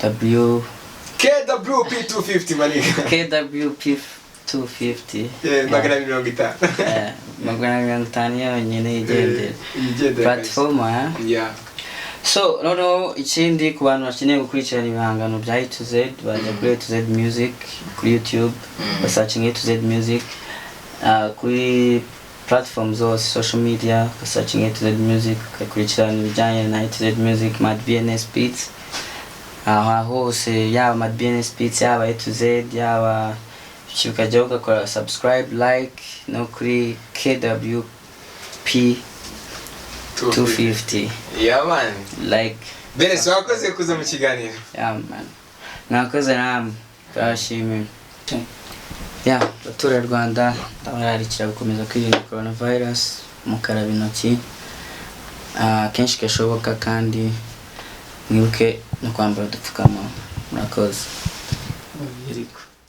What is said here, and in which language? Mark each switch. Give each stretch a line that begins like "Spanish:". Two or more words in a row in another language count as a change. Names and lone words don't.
Kinyarwanda: KWP250 manika KWP250 magana 50 magana 50 yonyine igendera platform so no ikindi ku bantu bakeneye gukurikirana ibihangano bya A to Z bajya kuri A to Z Music kuri YouTube searching A to Z Music kuri platforms zose
English: social media searching
Kinyarwanda: A to Z Music ukakurikirana ibijyanye na A to Z Music Mad BNS Beats hose yaba Mad BNS Beats yaba A to Z yaba ukajya ugakora
English: subscribe like
Kinyarwanda: no kuri KWP 250
English: yeah man like
Kinyarwanda: BNS wakoze kuza mu kiganiro
English: yeah man
Kinyarwanda: nakoze namwe turashimye batura Rwanda ndabararikira gukomeza kwirinda coronavirus mukaraba intoki kenshi gashoboka kandi mwibuke no kwambara udupfukamunwa murakoze